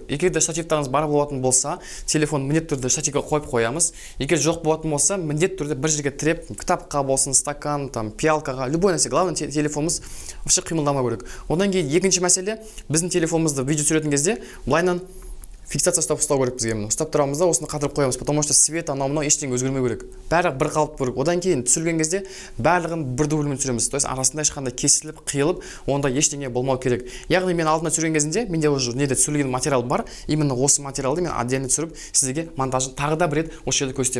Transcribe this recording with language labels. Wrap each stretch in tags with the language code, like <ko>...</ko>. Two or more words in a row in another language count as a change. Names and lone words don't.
<kk>Егер де штативтарыңыз бар болатын болса, телефон міндетті түрде штативге қойып қоямыз. Егер жоқ болатын болса, міндетті түрде бір жерге тіреп, кітапқа болсын, стакан, там, пиалкаға, любой нәрсе, главное телефонымыз вообще қимылдамау керек. Одан кейін екінші мәселе, біздің телефонымызды видео түсіретін кезде былайынан фиксация ұстау керек бізге. Ұстап тұрамыз да, осыны қатырып қоямыз,</kk> <ru>потому что свет</ru> <kk>анау-мынау ештеңе өзгермеу керек. Бәрі бір қалып керек. Одан кейін түсірген кезде барлығын бір дубльмен түсіреміз.</kk> <ru>То есть</ru> <kk>арасында ешқандай кесіліп, қиылып, онда ештеңе болмау керек. Яғни мен алдында түсірген кезінде менде уже неде түсірілген материал бар. Именно осы материалды мен отдельно түсіріп, сіздерге монтажын тағы да бір рет осы жерде көрсетемін.</kk>